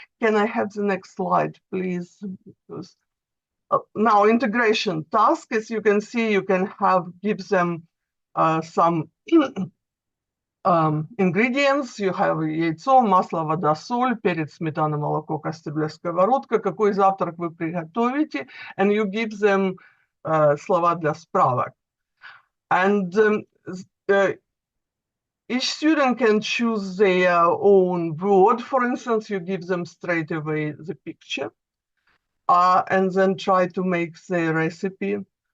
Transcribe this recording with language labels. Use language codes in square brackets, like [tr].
[en] Can I have the next slide, please? Because, now integration task, as you can see, you can give them some ingredients. You have [ru] яйцо, масло, вода, соль, перец, сметана, молоко, кастрюля, сковородка. Какой завтрак вы приготовите? [en] And you give them [ru] слова для справок. [en] And each student can choose their own word. For instance, you give them straight away the picture and then try to make the recipe.